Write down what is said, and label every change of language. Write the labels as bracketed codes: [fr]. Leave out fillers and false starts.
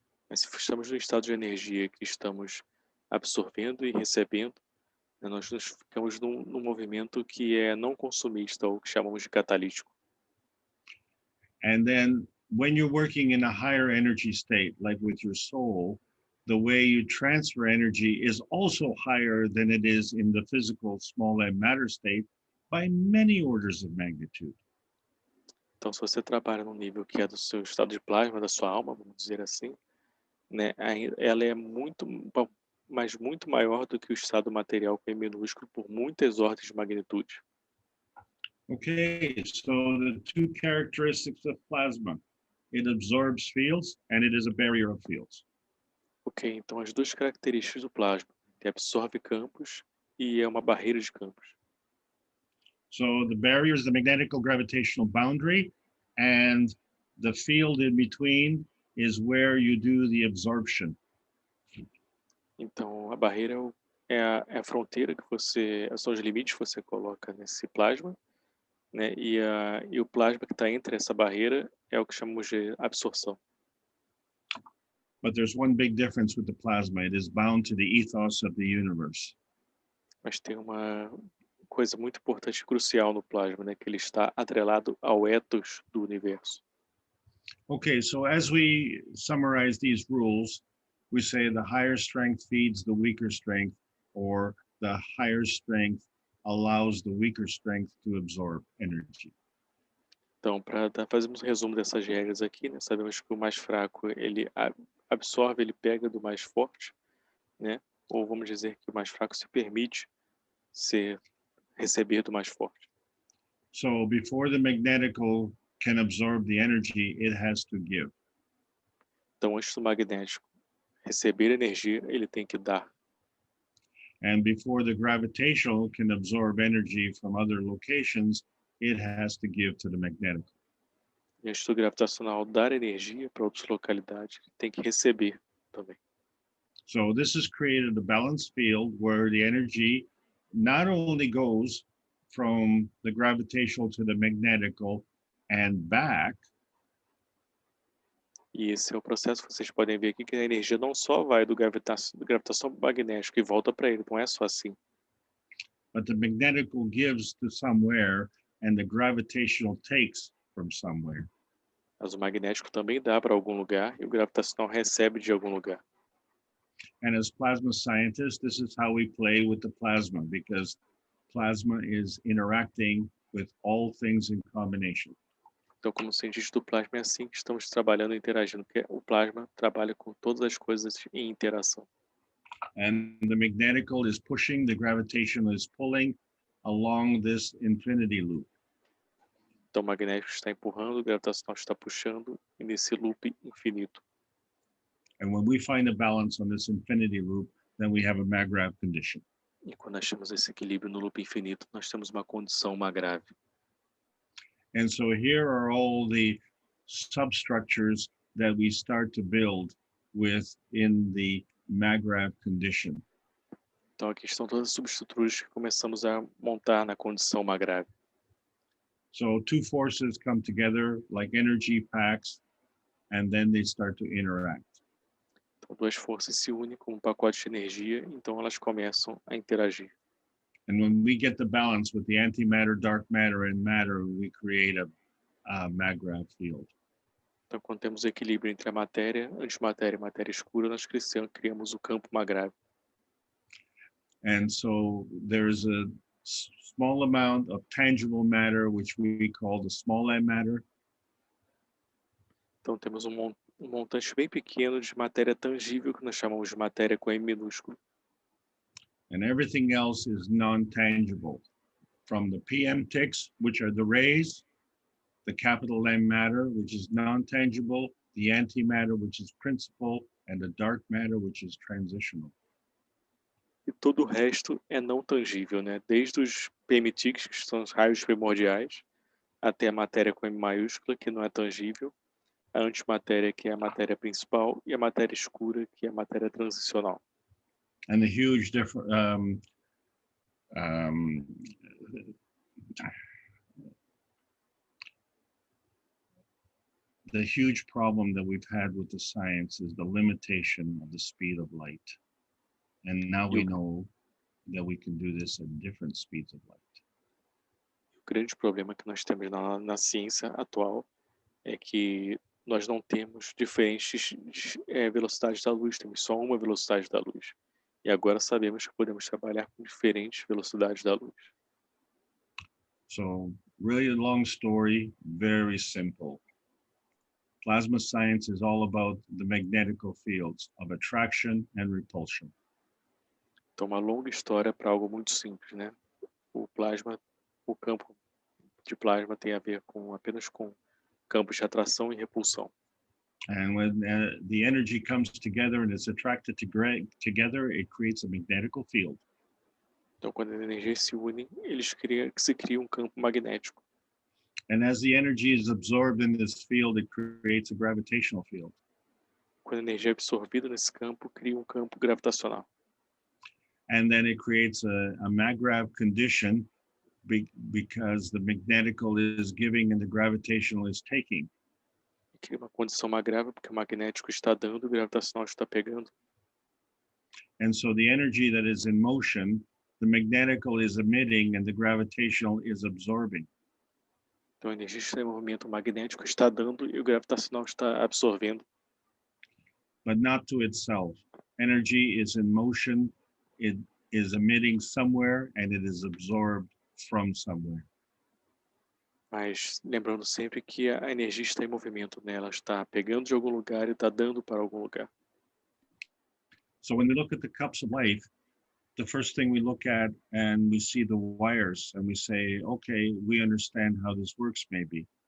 [pt] Mas se estamos no estado de energia que estamos absorvendo e recebendo, né, nós ficamos num movimento que é não consumista, ou que chamamos de catalítico. [en] And then when you're working in a higher energy state, like with your soul, the way you transfer energy is also higher than it is in the physical small m matter state by many orders of magnitude. [pt] Então, se você trabalha num nível que é do seu estado de plasma, da sua alma, vamos dizer assim, né, ela é mas muito maior do que o estado material que é minúsculo por muitas ordens de magnitude. [en] Okay, so the two characteristics of plasma, it absorbs fields and it is a barrier of fields. [pt] Ok, então as duas características do plasma, que absorve campos e é uma barreira de campos. [en] So the barrier is the magnetical gravitational boundary, and the field in between is where you do the absorption. [pt] Então a barreira é a fronteira que são os limites que você coloca nesse plasma, né? E o plasma que está entre essa barreira é o que chamamos de absorção. [en] But there's one big difference with the plasma. It is bound to the ethos of the universe. [pt] Mas tem uma coisa muito importante e crucial no plasma, né? Que ele está atrelado ao ethos do universo. [en] Okay, so as we summarize these rules, we say the higher strength feeds the weaker strength, or the higher strength allows the weaker strength to absorb energy. [pt] Então, para fazermos um resumo dessas regras aqui, né? Sabemos que o mais fraco, ele absorve, ele pega do mais forte, né? Ou vamos dizer que o mais fraco se permite receber do mais forte. [en] So before the magnetical can absorb the energy, it has to give. [pt] Então, antes do magnético receber energia, ele tem que dar. [en] And before the gravitational can absorb energy from other locations, it has to give to the magnetic. [pt] E antes do gravitacional dar energia para outras localidades, tem que receber também. [en] So this has created a balanced field where the energy not only goes from the gravitational to the magnetical and back, [pt] E esse é o processo que vocês podem ver aqui, que a energia não só vai do gravitação magnético e volta para ele, não é só assim. [en] but the magnetical gives to somewhere and the gravitational takes from somewhere. [pt] Mas o magnético também dá para algum lugar e o gravitacional recebe de algum lugar. [en] And as plasma scientists, this is how we play with the plasma, because plasma is interacting with all things in combination. [pt] Então, como cientista do plasma, é assim que estamos trabalhando e interagindo, porque o plasma trabalha com todas as coisas em interação. [en] And the magnetical is pushing, the gravitational is pulling along this infinity loop. [pt] Então, o magnético está empurrando, o gravitacional está puxando, e nesse loop infinito. [en] And when we find a balance on this infinity loop, then we have a MAGRAV condition. [pt] E quando nós temos esse equilíbrio no loop infinito, nós temos uma condição grave. [en] And so here are all the substructures that we start to build within the MAGRAV condition. [pt] Então, aqui estão todas as subestruturas que começamos a montar na condição grave. [en] So two forces come together like energy packs, and then they start to interact. [pt] Então, duas forças se unem como um pacote de energia, então elas começam a interagir. [en] And when we get the balance with the antimatter, dark matter, and matter, we create a MAGRAV field. [pt] Então, quando temos equilíbrio entre a matéria, antimatéria e matéria escura, nós criamos o campo grave. [en] And so there's a small amount of tangible matter, which we call the small m matter. [pt] Então, temos um montante bem pequeno de matéria tangível, que nós chamamos de matéria com M minúsculo. [en] And everything else is non-tangible, from the PM ticks, which are the rays, the capital M matter, which is non-tangible, the antimatter, which is principal, and the dark matter, which is transitional. [pt] E todo o resto é não tangível, né? Desde os PM-TICs, que são os raios primordiais, até a matéria com M maiúscula, que não é tangível, a antimatéria, que é a matéria principal, e a matéria escura, que é a matéria transicional. [en] And the huge difference, the huge problem that we've had with the science is the limitation of the speed of light. And now we know that we can do this at different speeds of light. [pt] O grande problema que nós temos na ciência atual é que nós não temos diferentes velocidades da luz, temos só uma velocidade da luz. E agora sabemos que podemos trabalhar com diferentes velocidades da luz. [en] So, really long story, very simple. Plasma science is all about the magnetical fields of attraction and repulsion. [pt] Então, uma longa história para algo muito simples, né? O campo de plasma tem a ver apenas com campos de atração e repulsão. [en] And when the energy comes together and is attracted together, it creates a magnetical field. [pt] Então, quando as energias se unem, se cria um campo magnético. [en] And as the energy is absorbed in this field, it creates a gravitational field. [pt] Quando a energia é absorvida nesse campo, cria um campo gravitacional. [en] And then it creates a maggrav condition because the magnetical is giving and the gravitational is taking. [pt] E cria uma condição magrável porque o magnético está dando e o gravitacional está pegando. [en] And so the energy that is in motion, the magnetical is emitting and the gravitational is absorbing. [pt] Então a energia está em movimento, o magnético está dando e o gravitacional está absorvendo. [en] But not to itself. Energy is in motion, it is emitting somewhere and it is absorbed from somewhere. [pt] Mas lembrando sempre que a energia está em movimento, né? Ela está pegando de algum lugar e está dando para algum lugar. [en] So when we look at the cups of life, the first thing we look at and we see the wires and we say, okay, we understand how this works maybe.